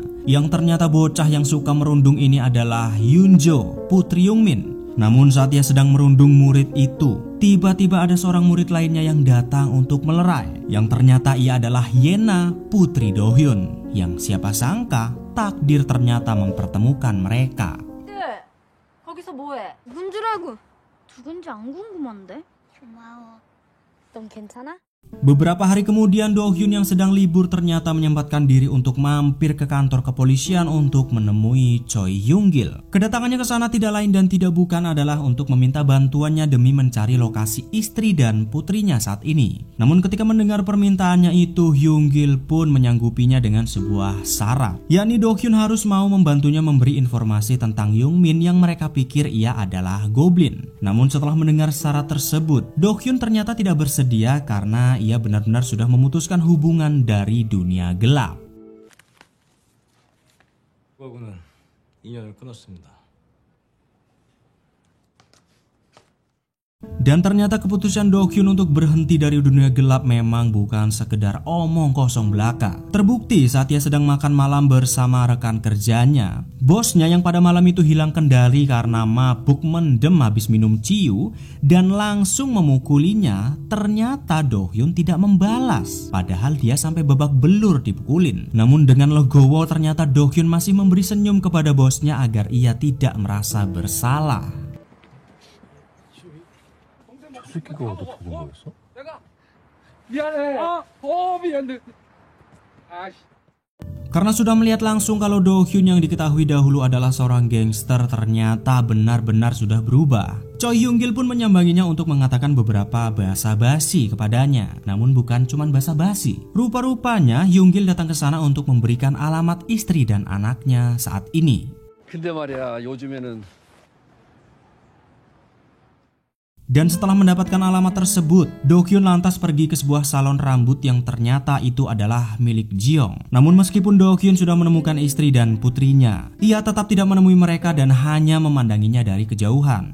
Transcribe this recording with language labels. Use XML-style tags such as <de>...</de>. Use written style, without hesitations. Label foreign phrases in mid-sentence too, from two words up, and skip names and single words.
<id>Yang ternyata bocah yang suka merundung ini adalah Yoonjo, putri Young Min. Namun saat ia sedang merundung murid itu, tiba-tiba ada seorang murid lainnya yang datang untuk melerai. Yang ternyata ia adalah Yena, putri Do Hyun. Yang siapa sangka takdir ternyata mempertemukan mereka.</id> <ko>거기서 뭐해? 누군 줄 알고. 누군지 안 궁금한데? 고마워. 넌 괜찮아?</ko> <id>Beberapa hari kemudian Do Hyun yang sedang libur ternyata menyempatkan diri untuk mampir ke kantor kepolisian untuk menemui Choi Hyung Gil. Kedatangannya ke sana tidak lain dan tidak bukan adalah untuk meminta bantuannya demi mencari lokasi istri dan putrinya saat ini. Namun ketika mendengar permintaannya itu, Hyung Gil pun menyanggupinya dengan sebuah syarat, yakni Do Hyun harus mau membantunya memberi informasi tentang Young Min yang mereka pikir ia adalah goblin. Namun setelah mendengar syarat tersebut, Do Hyun ternyata tidak bersedia karena ia benar-benar sudah memutuskan hubungan dari dunia gelap.</id> <ko>그거하고는 인연을 끊었습니다.</ko> <id>Dan ternyata keputusan Do Hyun untuk berhenti dari dunia gelap memang bukan sekedar omong kosong belaka. Terbukti saat ia sedang makan malam bersama rekan kerjanya, bosnya yang pada malam itu hilang kendali karena mabuk mendem habis minum ciu dan langsung memukulinya. Ternyata Do Hyun tidak membalas, padahal dia sampai babak belur dipukulin. Namun dengan legowo ternyata Do Hyun masih memberi senyum kepada bosnya agar ia tidak merasa bersalah.</id> <ko>새끼가 어떻게 된 거였어? 내가 미안해. 미안해.</ko> <id>Karena sudah melihat langsung kalau Do Hyun yang diketahui dahulu adalah seorang gangster ternyata benar-benar sudah berubah. Choi Hyung Gil pun menyambanginya untuk mengatakan beberapa basa-basi kepadanya. Namun bukan cuma basa-basi. Rupa-rupanya Hyung Gil datang ke sana untuk memberikan alamat istri dan anaknya saat ini.</id> <ko>근데 말이야 요즘에는</ko> <id>Dan setelah mendapatkan alamat tersebut, Do Hyun lantas pergi ke sebuah salon rambut yang ternyata itu adalah milik Jeong. Namun meskipun Do Hyun sudah menemukan istri dan putrinya, ia tetap tidak menemui mereka dan hanya memandanginya dari kejauhan.</id>